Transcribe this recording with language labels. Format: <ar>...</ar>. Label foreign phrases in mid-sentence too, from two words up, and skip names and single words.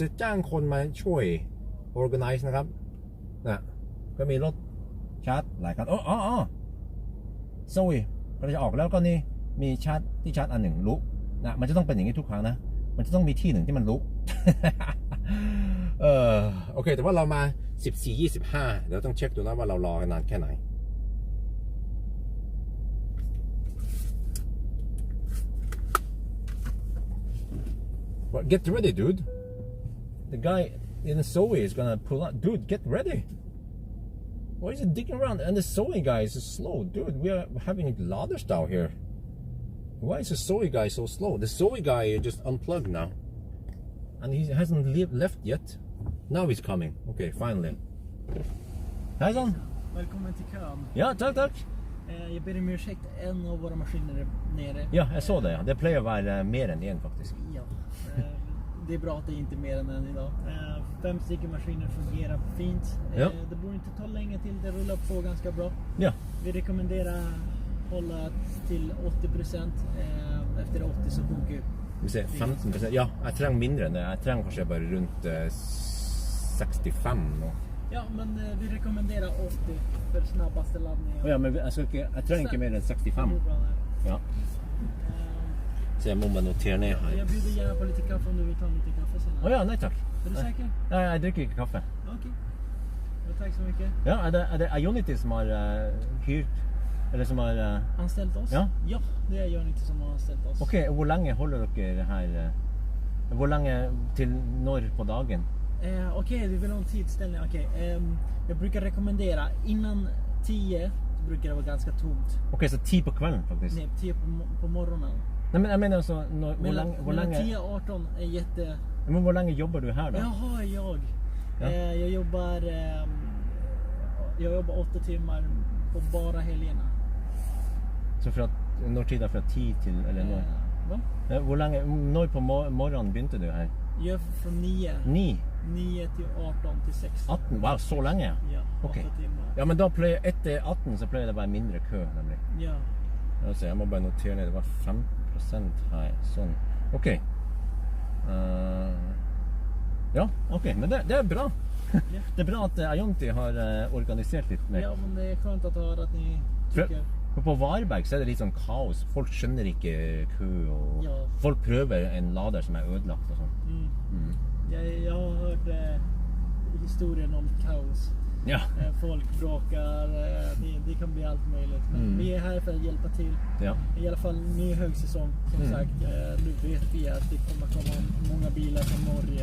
<th>จ้างคนมาช่วย organize นะครับนะก็มีรถชาร์จหลายคันโซ่ก็จะออกแล้วก็นี่มีชาร์จที่ชาร์จอันหนึ่งลุกนะมันจะต้องเป็นอย่างนี้ทุกครั้งนะมันจะต้องมีที่หนึ่งที่มันลุก โอเคแต่ว่าเรามา14:25เดี๋ยวต้องเช็คดูนะว่าเรารอกันนานแค่ไหน</th> <en>But get ready, dude. The guy in the Zoe is gonna pull out. Dude, get ready. Why is he digging around? And the Zoe guy is slow. Dude, we are having ladders down here. Why is the Zoe guy so slow? The Zoe guy just unplugged now. And he hasn't left yet. Now he's coming. Okay, finally.</en> <sv>Hej son. Välkommen till kön. Ja, tack. Jag ber om ursäkt, en av våra maskiner är nere. Ja, jag såg det. Ja. Det plejer vara mer än en faktiskt. Ja, det är bra att det inte är mer än en idag. 5 stycken maskiner fungerar fint. Ja. Det borde inte ta länge till, det rullar på ganska bra. Ja. Vi rekommenderar hålla till 80%. Efter 80 så sjunker Vi ser 15%.</sv> <no>Ja, jeg trenger mindre enn det. Jeg trenger kanskje bare rundt 65 nå.</no> <sv>Ja, men vi rekommenderar 80 för snabbaste laddningen.</sv> <no>Ja, men jeg trenger ikke mer enn 65.</no> <sv>Ja.</sv> <no>Så jeg må bare notere ned her.</no> <sv>Jag bjuder gärna på lite kaffe om du vill ta lite kaffe sen.</sv> <no>Ja, nei takk.</no> <sv>Är du säker?</sv> <no>Nei, jeg drikker ikke kaffe.</no> <sv>Okej. Ja, tack så mycket.</sv> <no>Ja, er det Ionity som har hyrt, eller som har...</no> <sv>Anställt oss?</sv> <no>Ja.</no> <sv>Ja, det är Ionity som har anställt oss.</sv> <no>Ok, hvor lenge holder dere her? Hvor lenge til når på dagen?</no> <sv>Okej, vi vill ha en tidsställning. Jag brukar rekommendera innan 10 brukar det vara ganska tomt.</sv> <no>Ok, så 10 på kvelden faktisk?</no> <sv>Nej, 10 på morgonen.</sv> <no>Nej, men jeg mener altså, hvor</no> <sv>Mellan</sv> <no>lenge...</no> <sv>10 och 18 är jätte...</sv> <no>Men hvor lenge jobber du her da?</no> <sv>Jaha, jag.</sv> <no>Ja.</no> <sv>Jag jobbar 8 timmar på bara helgerna.</sv> <no>Så fra, når tid da, fra 10 til, eller når?</no> <sv>Va?</sv> <no>Hvor lenge, når på morgenen begynte du her?</no> <sv>Jag är från 9.</sv> <no>9?</no> <sv>9 till 18 till 16.</sv> <no>18? Wow, så lenge?</no> <sv>Ja, 8</sv> <no>Ok.</no> <sv>timmar.</sv> <no>Ja, men da pleier, etter 18 så pleier det å være mindre kø, nemlig.</no> <sv>Ja.</sv> <no>Altså, jeg må bare notere ned, det var 5% her, sånn. Ok. Ja, ok, men det er bra. Ja. Det er bra at Ionity har organisert litt mer.</no> <sv>Ja, men det är skönt att höra att ni tycker...</sv> <no>For på Varberg så er det litt sånn kaos. Folk skjønner ikke kø, og</no> <sv>Ja.</sv> <no>folk prøver en lader som er ødelagt og sånn.</no> <sv>Jag har hört historien om kaos. Ja. Folk bråkar, det kan bli allt möjligt. Men vi är här för att hjälpa till. Ja. I alla fall ny högsäsong. Som sagt, nu vet vi att det kommer komma många bilar från Norge.</sv>